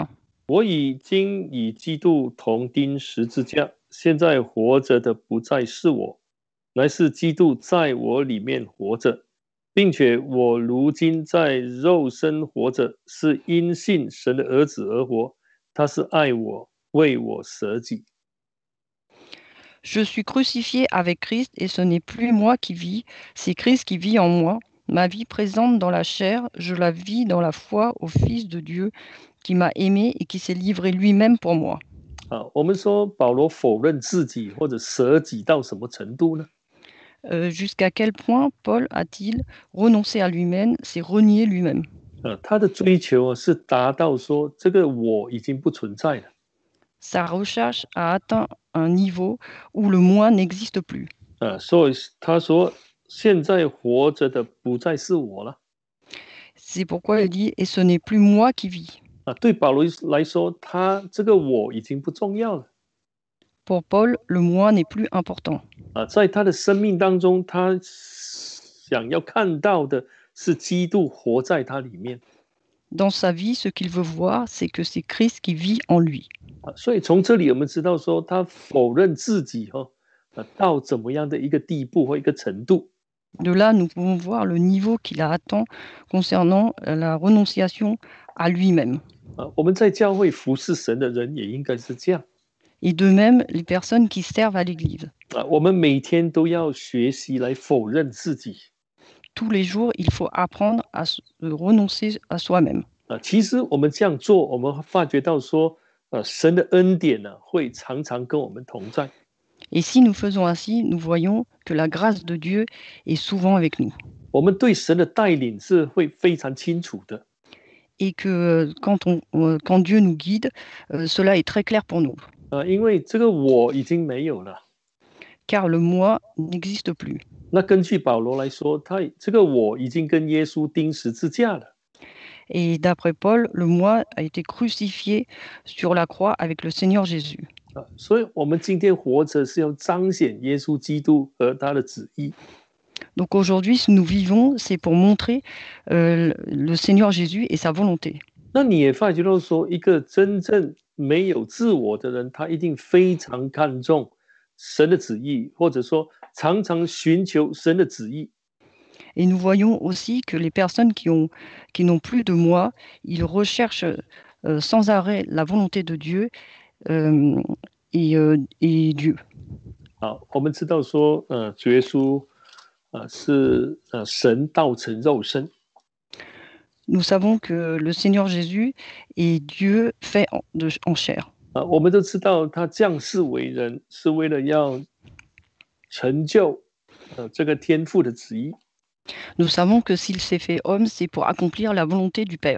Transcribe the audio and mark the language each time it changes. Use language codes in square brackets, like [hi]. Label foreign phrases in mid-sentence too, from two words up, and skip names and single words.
[zh] 我已经与基督同钉十字架，现在活着的不再是我，乃是基督在我里面活着，并且我如今在肉身活着，是因信神的儿子而活，他是爱我，为我舍己。 [fr] Je suis crucifié avec Christ et ce n'est plus moi qui vis, c'est Christ qui vit en moi. Ma vie présente dans la chair, je la vis dans la foi au Fils de Dieu qui m'a aimé et qui s'est livré lui-même pour moi. [zh] 我们说保罗否认自己或者舍己到什么程度呢？ [fr] Jusqu'à quel point Paul a-t-il renoncé à lui-même, s'est renié lui-même? [zh] 他的追求是达到说这个我已经不存在了。 [fr] Sa recherche a atteint un niveau où le moi n'existe plus. [zh] 所以他说现在活着的不再是我了。 [fr] C'est pourquoi il dit « Et ce n'est plus moi qui vis ». [zh] 对保罗来说，他这个我已经不重要了。 [fr] Pour Paul, le moi n'est plus important. [zh] 在他的生命当中，他想要看到的是基督活在他里面。 [fr] Dans sa vie, ce qu'il veut voir, c'est que c'est Christ qui vit en lui. [zh] 所以从这里我们知道说，他否认自己到怎么样的一个地步或一个程度。 [fr] De là, nous pouvons voir le niveau qu'il a atteint concernant la renonciation à lui-même. [zh] 我们在教会服侍神的人也应该是这样。 [fr] Et de même, les personnes qui servent à l'Église. [zh] 我们每天都要学习来否认自己。 [fr] Tous les jours, il faut apprendre à renoncer à soi-même. [zh] 其实我们这样做，我们发觉到说，神的恩典会常常跟我们同在。 [fr] Et si nous faisons ainsi, nous voyons que la grâce de Dieu est souvent avec nous. [zh] 我们对神的带领是会非常清楚的。 [fr] Et que quand Dieu nous guide, cela est très clair pour nous. [zh] 因为这个我已经没有了。 [fr] Car le moi n'existe plus. [zh] 那根据保罗来说，他这个我已经跟耶稣钉十字架了。 [fr] Et d'après Paul, le moi a été crucifié sur la croix avec le Seigneur Jésus. [zh] 所以我们今天活着是要彰显耶稣基督和他的旨意。 [fr] Donc aujourd'hui, si nous vivons, c'est pour montrer le Seigneur Jésus et sa volonté. [zh] 那你也发觉到说，一个真正没有自我的人，他一定非常看重神的旨意，或者说常常寻求神的旨意。 [fr] Et nous voyons aussi que les personnes qui n'ont plus de moi, ils recherchent sans arrêt la volonté de Dieu euh, et Dieu. [zh] 好，我们知道说，主耶稣是神道成肉身。 [fr] Nous savons que le Seigneur Jésus est Dieu fait en chair. [zh] 我们都知道他降世为人是为了要成就这个天父的旨意。 [fr] Nous savons que s'il s'est fait homme, c'est pour accomplir la volonté du Père.